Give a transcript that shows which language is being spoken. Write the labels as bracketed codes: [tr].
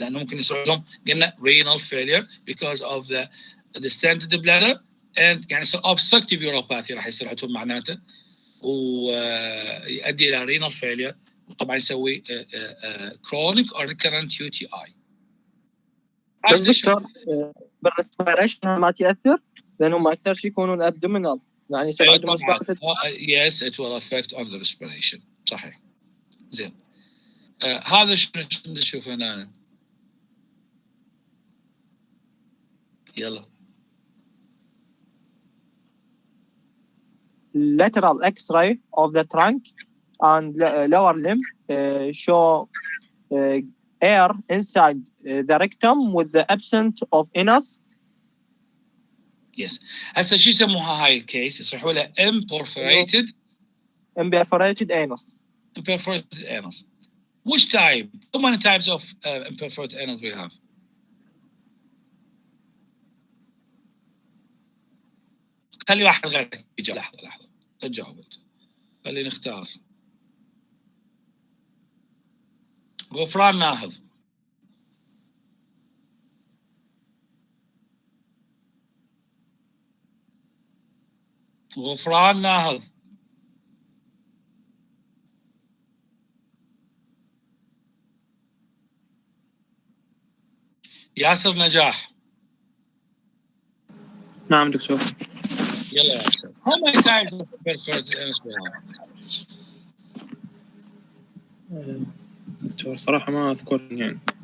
[ar] لأنه ممكن يصير لهم [en] renal failure because of the distended bladder, [ar] and يعني يصير obstructive uropathy راح يصير عندهم معناته ويؤدي إلى renal failure، وطبعا يسوي [en] chronic or recurrent UTI. [ar] بس دكتور بالريسبيريشن ما تأثر لأنهم أكثر شيء يكونون abdominal. يعني يصير عندهم [en] yes, it will affect on the respiration. [ar] صحيح. زين. هذا شنو نشوف هنا؟ يلا. [en] Lateral X-ray of the trunk and lower limb show air inside the rectum with the absence of anus. Yes. [ar] هسه شو يسموها هاي الكيس؟ يصيحوا لها imperforated [en] anus. Imperforated anus. Which type? How many types of imperforated anus we have? [ar] خلي واحد غيرك يجاوب. لحظة لا تجاوب انت. خلينا نختار. غفران ناهض. غفران ناهض. ياسر نجاح. نعم دكتور. يلا يا أستاذ. [en] How many types of perforated anus we have? [ar] دكتور صراحة ما أذكر يعني.